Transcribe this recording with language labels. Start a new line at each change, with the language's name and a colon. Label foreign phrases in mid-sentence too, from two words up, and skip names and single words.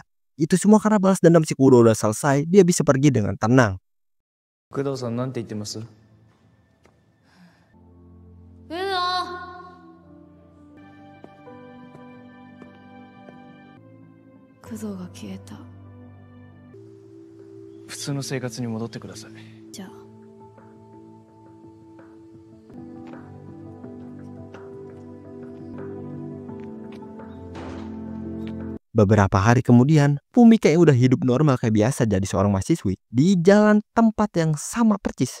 Indonesian: Itu semua karena balas dendam si Kudo udah selesai, dia bisa pergi dengan tenang.
Japanese: 工藤さん、なんて言ってます? Kudoが消えた。普通の生活に戻ってください。じゃあ。
Indonesian: Beberapa hari kemudian, Bumika yang udah hidup normal kayak biasa jadi seorang mahasiswi di jalan tempat yang sama percis.